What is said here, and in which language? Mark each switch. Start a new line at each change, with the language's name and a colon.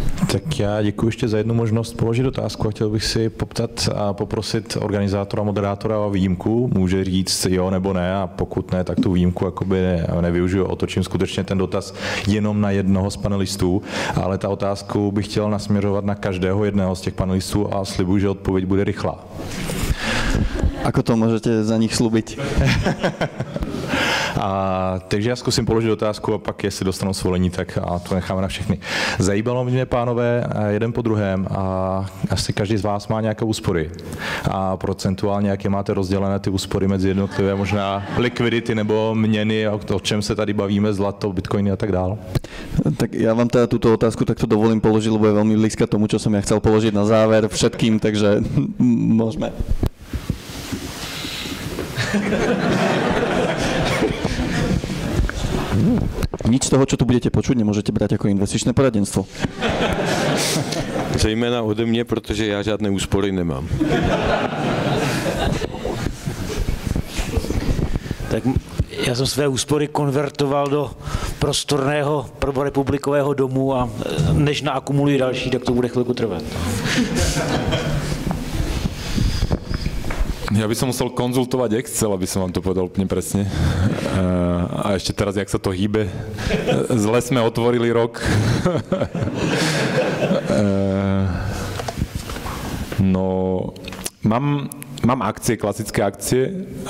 Czech: Tak já děkuji ještě za jednu možnost položit otázku a chtěl bych si poptat a poprosit organizátora, moderátora o výjimku. Může říct jo nebo ne, a pokud ne, tak tu výjimku jakoby nevyužiju, otočím skutečně ten dotaz jenom na jednoho z panelistů, ale ta otázku bych chtěl nasměřovat na každého jedného z těch panelistů a slibuji, že odpověď bude rychlá.
Slovak: Ako to môžete za nich slúbiť?
Czech: Takže já zkusím položit otázku a pak, jestli dostanou svolení, tak a to necháme na všechny. Zajímalo mě, pánové, jeden po druhém, a asi každý z vás má nějaké úspory. A procentuálně, jaké máte rozdělené ty úspory mezi jednotlivé možná likvidity nebo měny, o čem se tady bavíme, zlato, bitcoiny a tak dále?
Slovak: Tak ja vám teda túto otázku takto dovolím položiť, lebo je veľmi blízka tomu, čo som ja chcel položiť na záver všetkým, takže môžeme. Nič z toho, čo tu budete počuť, nemôžete brať ako investičné poradenstvo.
Czech: Zejména ode mě, protože já žádné úspory nemám. Tak já jsem své úspory konvertoval do prostorného prvorepublikového domu a než naakumuluji další, tak to bude chvilku trvat.
Slovak: Ja by som musel konzultovať Excel, aby som vám to povedal úplne presne. A ešte teraz, jak sa to hýbe. Zle sme otvorili rok. No, mám akcie, klasické akcie.